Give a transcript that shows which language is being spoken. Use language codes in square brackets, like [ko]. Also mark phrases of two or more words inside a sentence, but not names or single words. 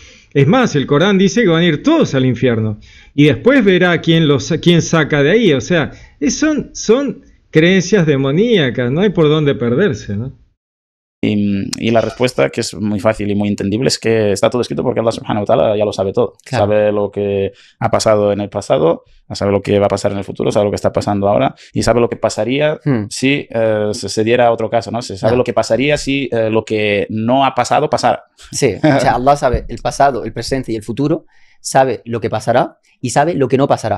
[es] Es más, el Corán dice que van a ir todos al infierno y después verá quién saca de ahí. O sea, son creencias demoníacas, no hay por dónde perderse, ¿no? Y la respuesta, que es muy fácil y muy entendible, es que está todo escrito porque [ar] الله سبحانه وتعالى [es] ya lo sabe todo. Claro. Sabe lo que ha pasado en el pasado, sabe lo que va a pasar en el futuro, sabe lo que está pasando ahora y sabe lo que pasaría si se diera otro caso, ¿no? Se sabe lo que pasaría si lo que no ha pasado pasara. Sí, o sea, Allah sabe el pasado, el presente y el futuro, sabe lo que pasará y sabe lo que no pasará.